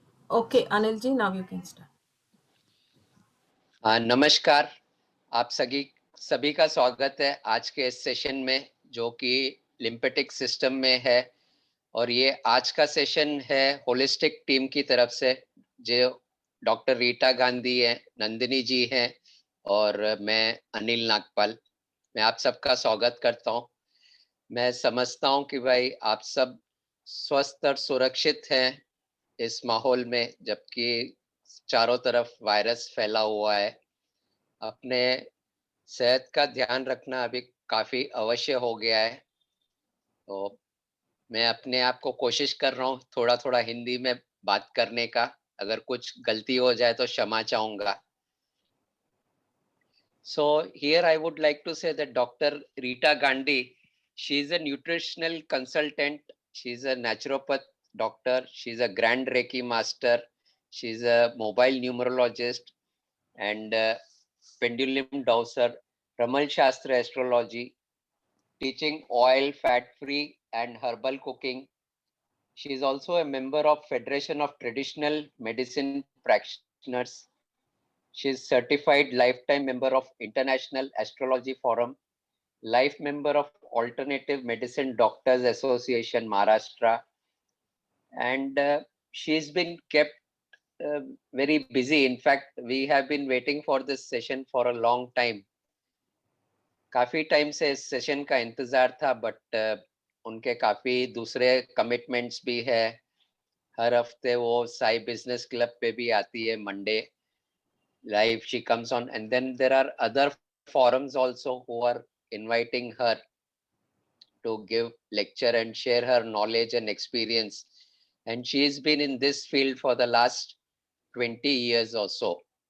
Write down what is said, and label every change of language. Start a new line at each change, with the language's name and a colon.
English: Okay, Anilji, now you can start.
Hindi: नमस्कार। आप सभी का स्वागत है आज के इस सेशन में जो कि लिम्फेटिक सिस्टम में है। और ये आज का सेशन है होलिस्टिक टीम की तरफ से, जो डॉक्टर रीटा गांधी है, नंदिनी जी हैं और मैं अनिल नागपाल। मैं आप सबका स्वागत करता हूँ। मैं समझता हूँ कि भाई आप सब स्वस्थ और सुरक्षित हैं इस माहौल में, जबकि चारों तरफ वायरस फैला हुआ है। अपने सेहत का ध्यान रखना अभी काफी अवश्य हो गया है। तो मैं अपने आप को कोशिश कर रहा हूँ थोड़ा थोड़ा हिंदी में बात करने का। अगर कुछ गलती हो जाए तो क्षमा चाहूंगा।
English: So here I would like to say that Dr. Rita Gandhi, she is a nutritional consultant, she is a naturopath doctor, she is a grand Reiki master, she is a mobile numerologist and pendulum dowser, Ramal Shastra astrology, teaching oil, fat-free and herbal cooking. She is also a member of Federation of Traditional Medicine Practitioners. She is certified lifetime member of International Astrology Forum, life member of Alternative Medicine Doctors Association Maharashtra, and she's been kept very busy. In fact, we have been waiting for this session for a long time.
Hindi: काफी time से इस session का इंतजार था, but उनके काफी दूसरे commitments भी है। हर हफ्ते वो साई बिजनेस क्लब पे भी आती है, Monday
English: live she comes on, and then there are other forums also who are inviting her to give lecture and share her knowledge and experience. And she's been in this field for the last 20 years or so.